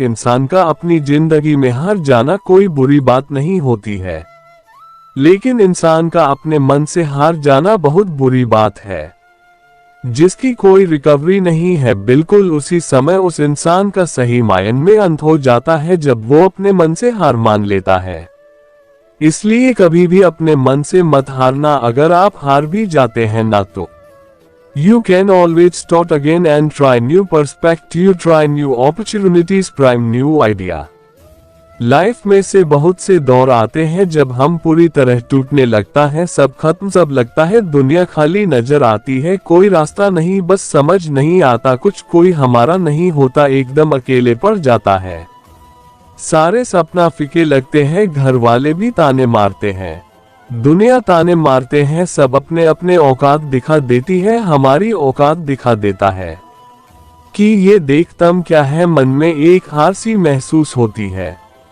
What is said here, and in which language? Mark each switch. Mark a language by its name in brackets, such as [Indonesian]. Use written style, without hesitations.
[Hindi] इंसान का अपनी जिंदगी में हार जाना कोई बुरी बात नहीं होती है, लेकिन इंसान का अपने मन से हार जाना बहुत बुरी बात है, जिसकी कोई रिकवरी नहीं है। बिल्कुल उसी समय उस इंसान का सही मायने में अंत हो जाता है जब वो अपने मन से हार मान लेता है। इसलिए कभी भी अपने मन से मत हारना। अगर आप हार भी जाते हैं ना तो [English] You can always start again and try new perspective, try new opportunities, try new idea। [Hindi] Life में से बहुत से दौर आते हैं जब हम पूरी तरह टूटने लगता है, सब खत्म, सब लगता है दुनिया खाली नजर आती है, कोई रास्ता नहीं, बस समझ नहीं आता कुछ, कोई हमारा नहीं होता, एकदम अकेले पड़ जाता है, सारे सपना फीके लगते हैं, घर वाले भी ताने मारते हैं, दुनिया ताने मारते हैं, सब अपने अपने औकात दिखा देती है, हमारी औकात दिखा देता है कि ये देख तुम क्या है, मन में एक हार सी महसूस होती है।